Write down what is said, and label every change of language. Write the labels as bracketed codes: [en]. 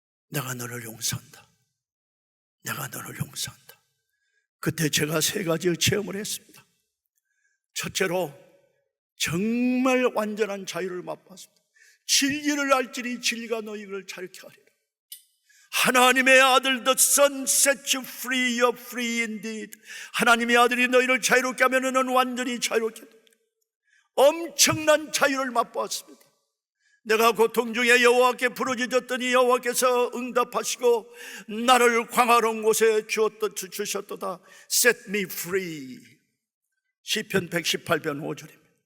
[ko] 내가 너를 용서한다. 내가 너를 용서한다. 그때 제가 3가지의 체험을 했습니다. 첫째로 정말 완전한 자유를 맛봤습니다. 진리를 알지니 진리가 너희를 자유케 하리라. 하나님의 아들 [en] the son set you free, you're free indeed. [ko] 하나님의 아들이 너희를 자유롭게 하면 너는 완전히 자유롭게 된다. 엄청난 자유를 맛보았습니다. 내가 고통 중에 여호와께 부르짖었더니 여호와께서 응답하시고 나를 광활한 곳에 주셨도다. [en] Set me free. [ko] 시편 118편 5절입니다.